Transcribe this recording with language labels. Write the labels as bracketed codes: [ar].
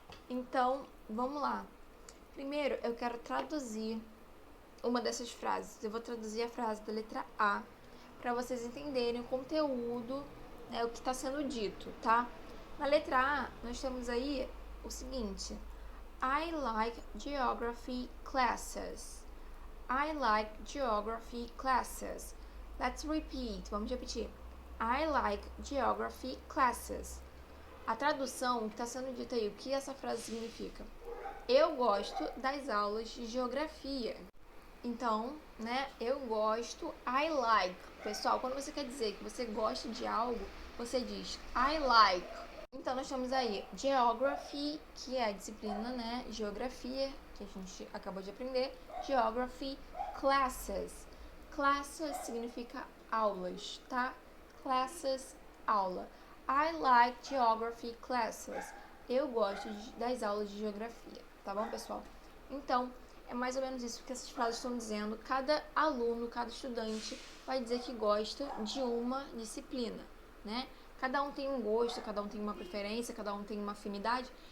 [pt] Então, vamos lá. Primeiro, eu quero traduzir uma dessas frases. Eu vou traduzir a frase da letra A para vocês entenderem o conteúdo, né, o que está sendo dito, tá? Na letra A, nós temos aí o seguinte: [en] I like geography classes. I like geography classes. Let's repeat. [pt] Vamos repetir. [en] I like geography classes. [pt] A tradução, o que está sendo dito aí, o que essa frase significa? Eu gosto das aulas de geografia. Então, né, eu gosto, [en] I like. [pt] Pessoal, quando você quer dizer que você gosta de algo, você diz I like. Então, nós temos aí Geography, que é a disciplina, né, geografia, que a gente acabou de aprender. Geography Classes. Classes significa aulas, tá? Classes, aula. [en] I like geography classes. [pt] Eu gosto das aulas de geografia, tá bom, pessoal? Então, é mais ou menos isso que essas frases estão dizendo. Cada aluno, cada estudante vai dizer que gosta de uma disciplina, né? Cada um tem um gosto, cada um tem uma preferência, cada um tem uma afinidade.